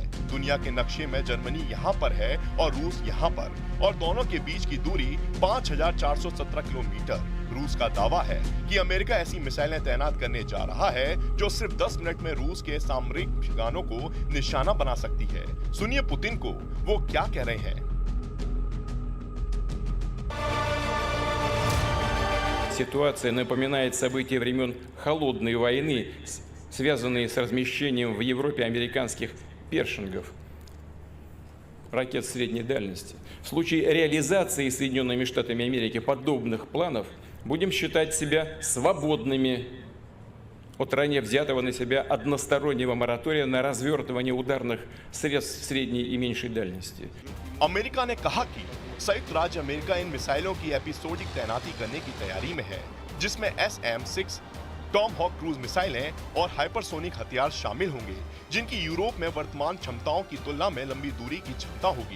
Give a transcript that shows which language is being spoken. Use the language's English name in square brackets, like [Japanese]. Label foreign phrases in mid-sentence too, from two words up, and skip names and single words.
[Hindi] दुनिया के नक्शे में जर्मनी यहाँ पर है और रूस यहाँ पर, और दोनों के बीच की दूरी 5417 किलोमीटर। रूस का दावा है कि अमेरिका ऐसी मिसाइलें तैनात करने जा रहा है जो सिर्फ 10 मिनट में रूस के सामरिक ठिकानों को निशाना बना सकती है। सुनिए पुतिन को वो क्या कह रहे हैं। [Russian] Ситуация напоминает события времен Холодной войны, связанные с размещением в Европе американских першингов, ракет средней дальности. В случае реализации Соединенными Штатами Америки подобных планов будем считать себя свободными от ранее взятого на себя одностороннего моратория на развертывание ударных средств средней и меньшей дальности. [Hindi] अमेरिका ने कहा कि संयुक्त राज्य अमेरिका इन मिसाइलों की एपिसोडिक तैनाती करने की तैयारी में है, जिसमें SM-6 टॉम हॉक [English] cruise missiles [Hindi] और हाइपरसोनिक हथियार शामिल होंगे, जिनकी यूरोप में वर्तमान क्षमताओं की तुलना में लंबी दूरी की क्षमता होगी।